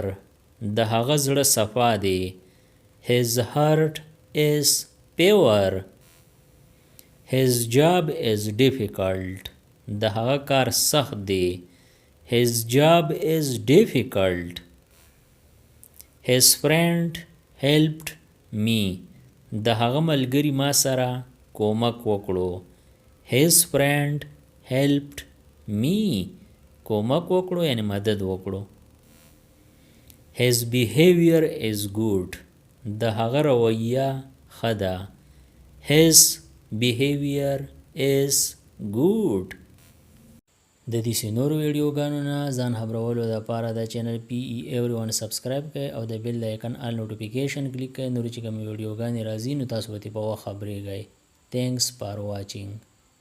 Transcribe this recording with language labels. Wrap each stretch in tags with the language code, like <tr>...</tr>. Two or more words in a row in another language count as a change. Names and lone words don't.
<ps>د هغه زړه صفا دی.</ps> <en>His heart is pure. His job is difficult.</en> <ps>د هغه کار سخت دی.</ps> <en>His job is difficult. His friend helped me.</en> <ps>د هغه ملګری ما سره کومک وکړو.</ps> <en>His friend helped me.</en> <ps>کومک وکړو یعنی مدد وکړو.</ps> <en>His behavior is good.</en> <ps>د هغه رویه ښه ده.</ps> <en>His behavior is good.</en> <ps>د دې نورو ویډیوګانو نه ځان خبرولو لپاره د چینل PE Everyone سبسکرایب کړئ او د بیل د آیکن</ps> <en>all notification click</en> <ps>کړئ. نور چې کوم ویډیوګانې راځي نو تاسو به په وخت خبرېږئ.</ps> <en>Thanks for watching.</en>